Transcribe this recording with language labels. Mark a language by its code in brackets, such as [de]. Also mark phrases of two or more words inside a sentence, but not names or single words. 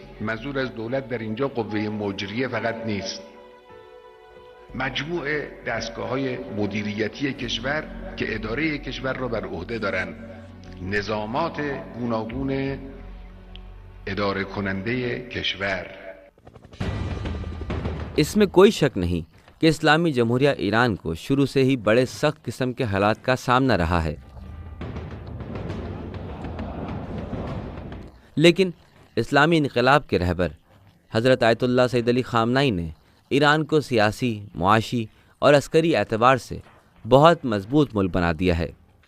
[fa] منظور از دولت در اینجا قوه مجریه فقط نیست، مجموع دستگاه‌های مدیریتی کشور که اداره کشور را بر عهده دارند، نظامات گوناگون اداره کننده کشور. [ur] اس میں کوئی شک نہیں کہ اسلامی جمہوریہ ایران کو شروع سے ہی بڑے سخت قسم کے حالات کا سامنا رہا ہے، لیکن اسلامی انقلاب کے رہبر حضرت آیت اللہ سید علی خامنہ ای نے ایران کو سیاسی، معاشی اور عسکری اعتبار سے بہت مضبوط ملک بنا دیا ہے.